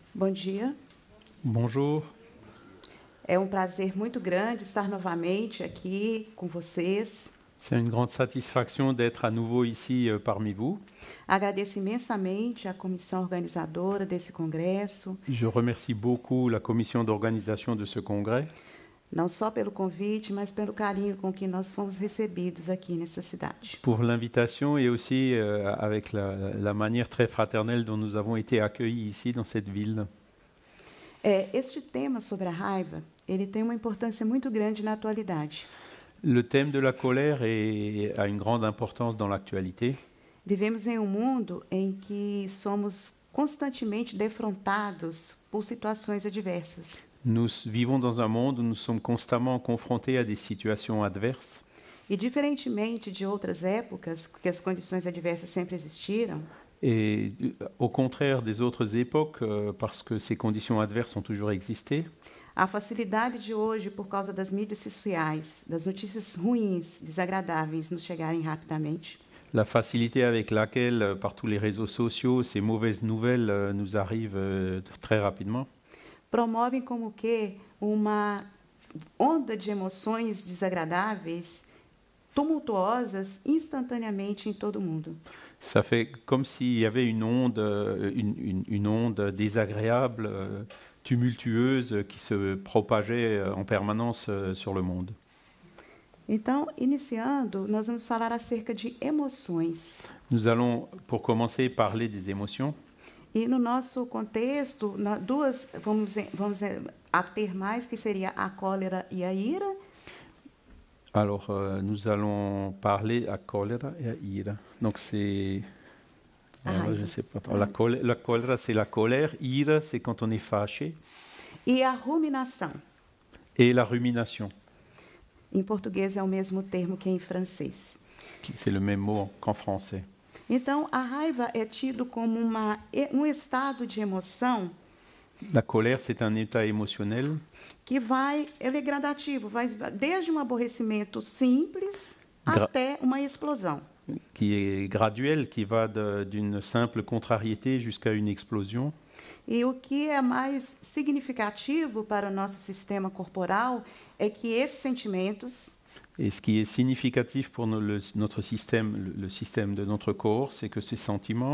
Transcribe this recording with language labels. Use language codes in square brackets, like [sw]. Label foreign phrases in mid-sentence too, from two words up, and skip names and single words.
[pt] Bom dia. [fr] Bonjour, [pt] É um prazer muito grande estar novamente aqui com vocês. [fr] c'est une grande satisfaction d'être à nouveau ici parmi vous. [pt] Agradeço imensamente à comissão organizadora desse congresso, [fr] Je remercie beaucoup la commission d'organisation de ce congrès, [pt] não só pelo convite, mas pelo carinho com que nós fomos recebidos aqui nessa cidade. [fr] pour l'invitation et aussi avec la manière très fraternelle dont nous avons été accueillis ici dans cette ville. [pt] Este tema sobre a raiva, ele tem uma importância muito grande na atualidade. [fr] Le thème de la colère a une grande importance dans l'actualité. [pt] Vivemos em um mundo em que somos constantemente defrontados por situações adversas. [fr] Nous vivons dans un monde où nous sommes constamment confrontés à des situations adverses. [pt] E diferentemente de outras épocas, que as condições adversas sempre existiram, [fr] Et au contraire des autres époques, parce que ces conditions adverses ont toujours existé, [pt] a facilidade de hoje, por causa das mídias sociais, das notícias ruins, desagradáveis, nos chegarem rapidamente, [fr] la facilité avec laquelle, par tous les réseaux sociaux, ces mauvaises nouvelles nous arrivent très rapidement, [pt] promovem como que uma onda de emoções desagradáveis, tumultuosas, instantaneamente em todo o mundo. [fr] ça fait comme s'il y avait une onde, une onde désagréable, tumultueuse, qui se propageait en permanence sur le monde. [pt] Então, iniciando, nós vamos falar acerca de emoções. [fr] Nous allons, pour commencer, parler des émotions. [pt] E no nosso contexto, duas vamos a ter mais, que seria a cólera e a ira. [fr] Alors, nous allons parler à choléra et à ira. Donc, c'est... je ne sais pas. La choléra, c'est la colère. Ira, c'est quand on est fâché. [pt] E a ruminação. [fr] Et la rumination, [pt] Em português é o mesmo termo que em francês. [fr] c'est le même mot qu'en français. [pt] Então, a raiva é tido como um estado de emoção [fr] La colère, c'est un état émotionnel [pt] que ele é gradativo, vai desde um aborrecimento simples até uma explosão. [fr] qui est graduel, qui va d'une simple contrariété jusqu'à une explosion. [pt] E o que é mais significativo para o nosso sistema corporal é que esses sentimentos, [fr] Et ce qui est significatif pour notre système, le système de notre corps, c'est que ces sentiments